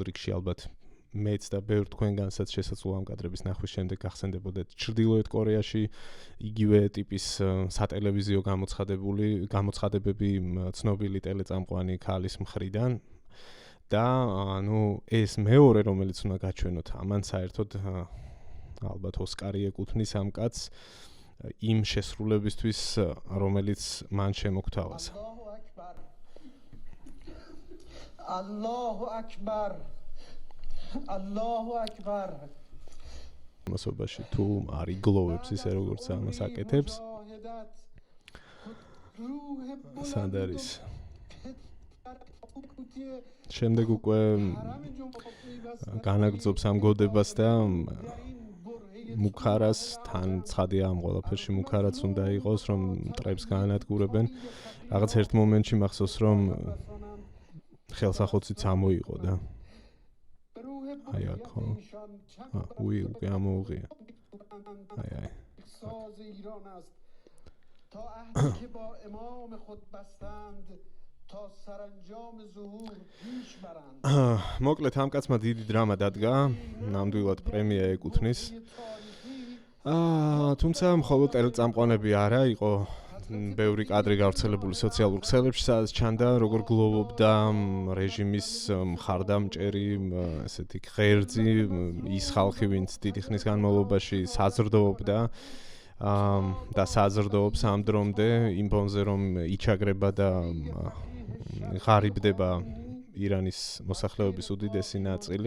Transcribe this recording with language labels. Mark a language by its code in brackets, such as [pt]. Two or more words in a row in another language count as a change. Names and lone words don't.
[ka] რიგში ალბათ მეც და ბევრ თქვენგანსაც შესაძლოა ამ კადრების ნახვის შემდეგ გახსენდებოდეთ ჩრდილოეთ კორეაში იგივე ტიპის სატელევიზიო გამოცხადებები ცნობილი ტელეწამყვანი ქალის მხრიდან და ეს მეორე რომელიც უნდა გაჩვენოთ ამან საერთოდ ალბათ ოსკარი ეკუთვნის ამ კაცს იმ შესრულებისთვის რომელიც მან შემოგთავაზა [ar] الله اکبر الله اکبر [ka] მასობაში თუ არ იგლოვებს ისე როგორც ამას აკეთებს სად არის შემდეგ უკვე განაგრძობს ამ გოდებას და მუქარას თან ცხადია ამ ყველაფერში მუქარაც უნდა იყოს რომ მტრებს გაანადგურებენ რაღაც ერთ მომენტში მახსოვს რომ ხელსახოციც ამოიღო და აი აქო უი გამოუღია აი [fa] تا عهدی که با امام خود بستند تا سرانجام ظهور پیش برند [ka] მოკლედ ამ კაცმა დიდი დრამა დადგა ნამდვილად პრემია ეკუთვნის თუმცა მხოლოდ ტელეწამყვანები არა იყო ბევრი კადრი გავრცელებული სოციალურ ქსელებში სადაც ჩანდა როგორ გლოვობდა რეჟიმის მხარდამჭერი ესეთი ღერძი ის ხალხი ვინც დიდი ხნის განმავლობაში საზრდოობდა და საზრდოობს ამ დრომდე იმ ფონზე რომ იჩაგრება და ღარიბდება ირანის მოსახლეობის უდიდესი ნაწილი.